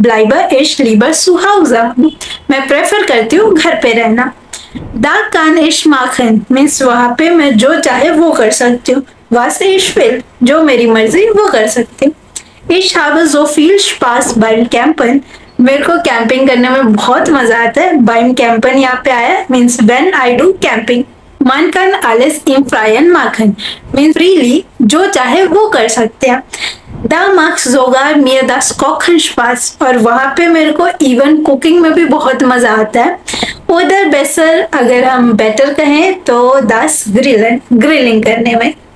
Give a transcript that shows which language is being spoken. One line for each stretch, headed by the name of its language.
German: Bleibe ich lieber zu Hause,
Hindi: मैं prefer करती हूँ घर पे रहना।
German: Da kann ich machen
Hindi: means वहाँ पे मैं जो चाहे वो कर सकती हूँ।
German: Was ich will,
Hindi: जो मेरी मर्जी वो कर सकती हूँ।
German: Ich habe so viel Spaß beim Campen,
Hindi: मेरे को कैंपिंग करने में बहुत मजा आता है।
German: beim Campen
Hindi: यहाँ पे आया means
English: when I do camping।
German: Man kann alles im Freien machen
Hindi: means freely जो चाहे वो कर सकते हैं।
German: Da macht sogar mir das Kochen Spaß,
Hindi: और वहाँ पे मेरे को इवन कुकिंग में भी बहुत मजा आता है।
German: Oder besser
Hindi: अगर हम बेटर कहें तो
German: das Grillen,
Hindi: ग्रिलिंग करने में।